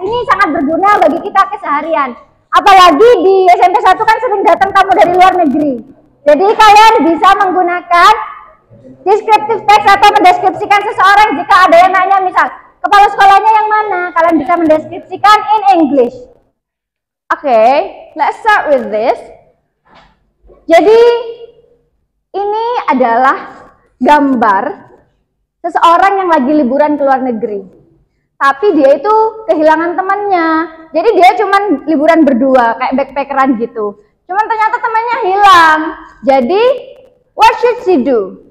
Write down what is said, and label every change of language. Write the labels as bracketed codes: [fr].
[id] Ini sangat berguna bagi kita keseharian. Apalagi di SMP 1 kan sering datang tamu dari luar negeri. Jadi kalian bisa menggunakan Descriptive text atau mendeskripsikan seseorang jika ada yang nanya misal, kepala sekolahnya yang mana? Kalian bisa mendeskripsikan [en] in English. Oke, let's start with this. [id] Jadi, ini adalah gambar seseorang yang lagi liburan ke luar negeri. Tapi dia itu kehilangan temannya. Jadi dia cuman liburan berdua, kayak backpackeran gitu. Cuman ternyata temannya hilang. Jadi, [en] what should she do?